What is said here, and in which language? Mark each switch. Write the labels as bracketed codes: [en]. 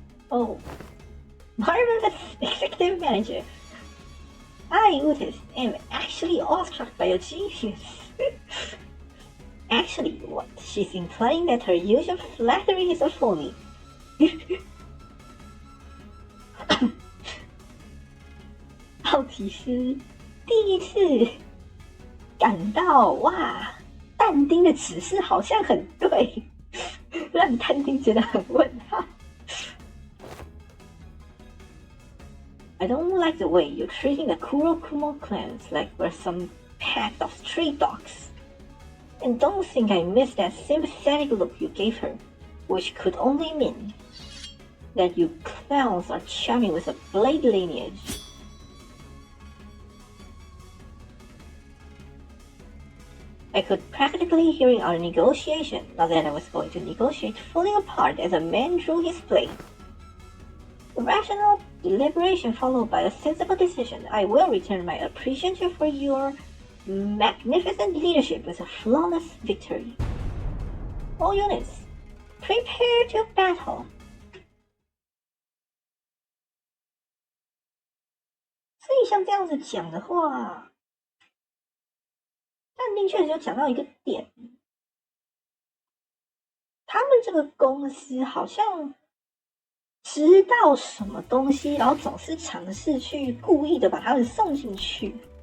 [en] Oh, marvelous executive manager. I, Utis, am actually awestruck by your genius. Actually, what? She's implying that her usual flattery is a phony. [zh] 奥提斯第一次感到哇，但丁的指示好像很对，让但丁觉得很问号。 [en] I don't like the way you're treating the Kurokumo clans like we're some pack of stray dogs. And don't think I missed that sympathetic look you gave her, which could only mean that you clowns are charming with a blade lineage. I could practically hear our negotiation, now that I was going to negotiate falling apart as a man drew his blade. A rational deliberation followed by a sensible decision. I will return my appreciation for your magnificent leadership with a flawless victory. All units, prepare to battle. [zh] 所以像这样子讲的话，但丁确实有讲到一个点，他们这个公司好像知道什么东西，然后总是尝试去故意的把他们送进去。